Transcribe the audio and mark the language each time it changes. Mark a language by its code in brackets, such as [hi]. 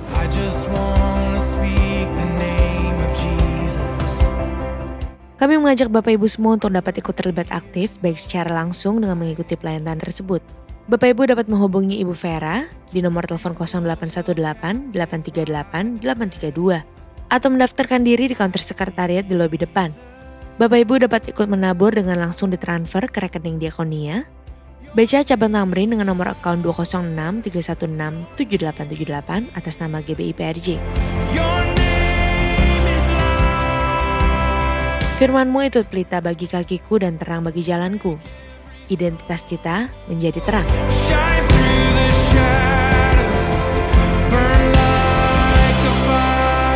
[en] I just wanna speak the name of Jesus. [id] Kami mengajak Bapak Ibu semua untuk dapat ikut terlibat aktif baik secara langsung dengan mengikuti pelayanan tersebut. Bapak Ibu dapat menghubungi Ibu Vera di nomor telepon 0818-838-832 atau mendaftarkan diri di counter sekretariat di lobi depan. Bapak Ibu dapat ikut menabur dengan langsung ditransfer ke rekening Diakonia BCA Cabang Tamrin dengan nomor account 206-316-7878 atas nama GBI PRJ. Firman-Mu itu pelita bagi kakiku dan terang bagi jalanku. Identitas kita menjadi terang. [en] Shine through the shadows, burn like a fire.